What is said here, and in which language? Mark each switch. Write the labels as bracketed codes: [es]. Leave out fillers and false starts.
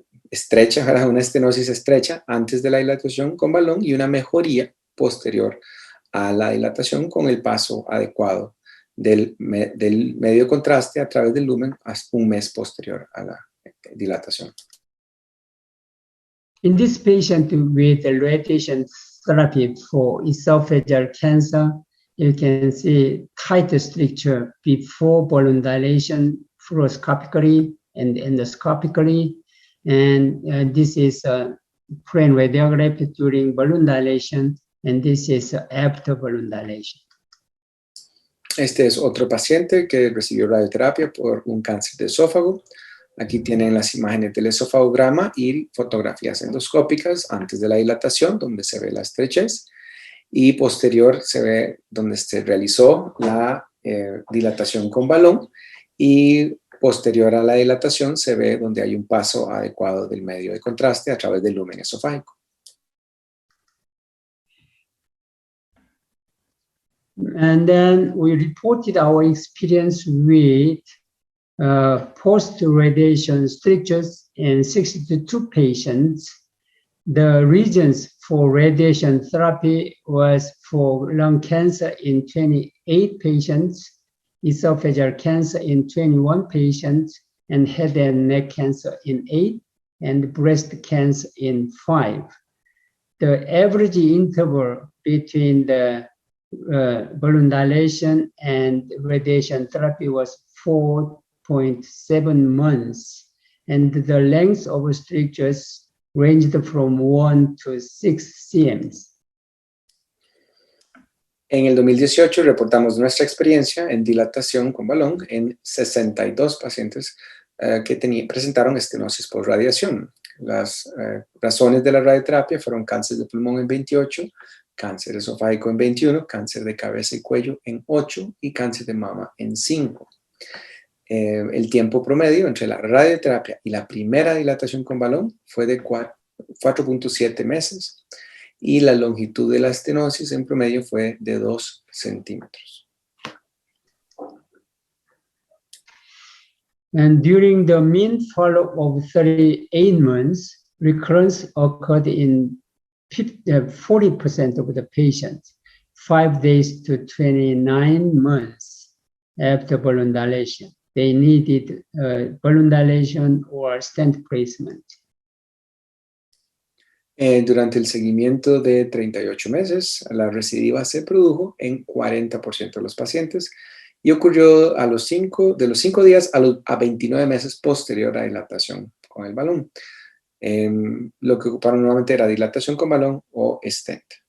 [es] estrecha, una estenosis estrecha antes de la dilatación con balón y una mejoría posterior a la dilatación con el paso adecuado del medio contraste a través del lumen hasta un mes posterior a la dilatación. [en] In this patient with radiation therapy for esophageal cancer, you can see tight stricture before balloon dilation fluoroscopically and endoscopically. And this is plain radiography during balloon dilation, and this is after balloon dilation. [es] Este es otro paciente que recibió radioterapia por un cáncer de esófago. Aquí tienen las imágenes del esofagograma y fotografías endoscópicas antes de la dilatación, donde se ve la estrechez, y posterior se ve donde se realizó la dilatación con balón, y posterior a la dilatación se ve donde hay un paso adecuado del medio de contraste a través del lumen esofágico. [en] And then we reported our experience with post-radiation strictures in 62 patients. The reasons for radiation therapy was for lung cancer in 28 patients, esophageal cancer in 21 patients, and head and neck cancer in 8, and breast cancer in 5. The average interval between the balloon dilation and radiation therapy was 4.7 months, and the length of strictures ranged from 1 to 6 cms. [es] En el 2018 reportamos nuestra experiencia en dilatación con balón en 62 pacientes que presentaron estenosis por radiación. Las razones de la radioterapia fueron cáncer de pulmón en 28, cáncer esofágico en 21, cáncer de cabeza y cuello en 8 y cáncer de mama en 5. El tiempo promedio entre la radioterapia y la primera dilatación con balón fue de 4.7 meses y la longitud de la estenosis en promedio fue de 2 centímetros. [en] And during the mean follow-up of 38 months, recurrence occurred in 40% of the patients, 5 days to 29 months after balloon dilation. They needed balloon dilation or stent placement. [es] Durante el seguimiento de 38 meses, la recidiva se produjo en 40% de los pacientes y ocurrió de los 5 días a 29 meses posterior a dilatación con el balón. Lo que ocuparon nuevamente era dilatación con balón o stent.